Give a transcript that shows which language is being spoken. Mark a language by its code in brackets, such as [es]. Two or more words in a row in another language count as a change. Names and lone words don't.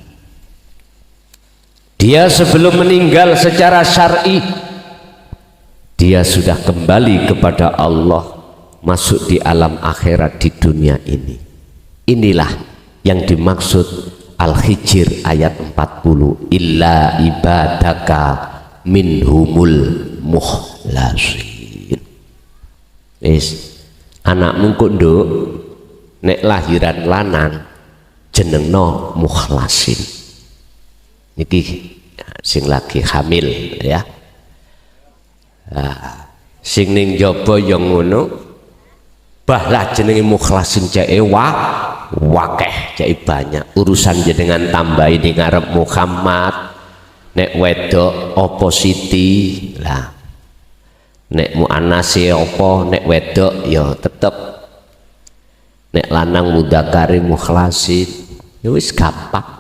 [id] Dia sebelum meninggal secara syar'i dia sudah kembali kepada Allah, masuk di alam akhirat di dunia ini. Inilah yang dimaksud Al-Hijr ayat 40, [ar] إلا عبادك منهم المخلصين. [jv] Wis anakmu kok nduk nek lahiran lanang jenengno mukhlasin. Niki sing lagi hamil ya. Sing ning jaba yo ngono, bahlah jenenge mukhlasin ceke wakeh cek [id] banyak urusan [jv] jenengan tambahi di ngarep Muhammad, nek wedok opo Siti lah, nek muannase opo, nek wedok ya tetep, nek lanang [ar] مذكر مخلصين [jv] ya wis gampang.